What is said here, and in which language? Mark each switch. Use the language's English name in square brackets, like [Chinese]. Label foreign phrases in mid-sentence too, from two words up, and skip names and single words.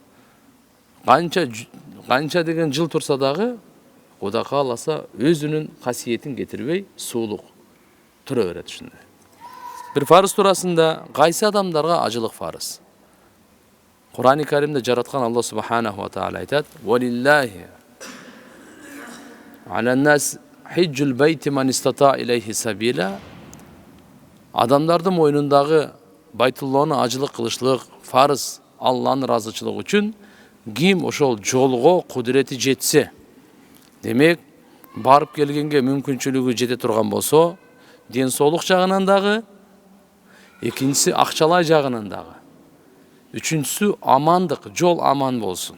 [Kyrgyz] Канча деген жыл турса дагы, Кудай кааласа өзүнүн касиетин кетирбей, суулук тура берет ушундай. Бир фарыз туурасында кайсы адамдарга ажылык фарыз? Кур'ан-ы Каримде жараткан Алла [Arabic] سبحانه وتعالى [Kyrgyz] айтат: [Arabic] "ولله على الناس حج البيت من استطاع إليه سبيلا." [Kyrgyz] Адамдардын мойнундагы Байтулланы ажылык кылышлык фарыз Алланын ыраазычылыгы үчүн ким ошол жолго кудурети жетсе, демек барып келгенге мүмкүнчүлүгү жете турган болсо, ден соолук жагынан дагы, экинчиси акчалай жагынан дагы, үчүнчүсү амандык, жол аман болсун.